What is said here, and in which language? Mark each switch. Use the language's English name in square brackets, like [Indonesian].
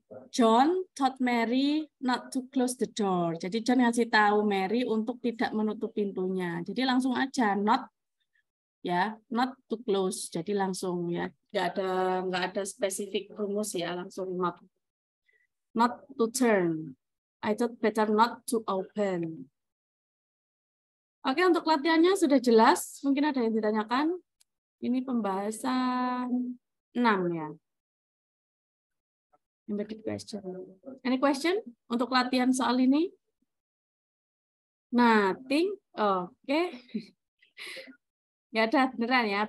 [English] John told Mary not to close the door. [Indonesian] Jadi John ngasih tahu Mary untuk tidak menutup pintunya. Jadi langsung aja not ya, [English] not to close. [Indonesian] Jadi langsung ya, nggak ada spesifik rumus ya, langsung not. [English] Not to turn. I thought better not to open. [Indonesian] Oke, untuk latihannya sudah jelas. Mungkin ada yang ditanyakan. Ini pembahasan 6 ya. Embedded question. [English] Any question [Indonesian] untuk latihan soal ini? [English] Nothing. [Indonesian] Oke. Ya ada beneran ya.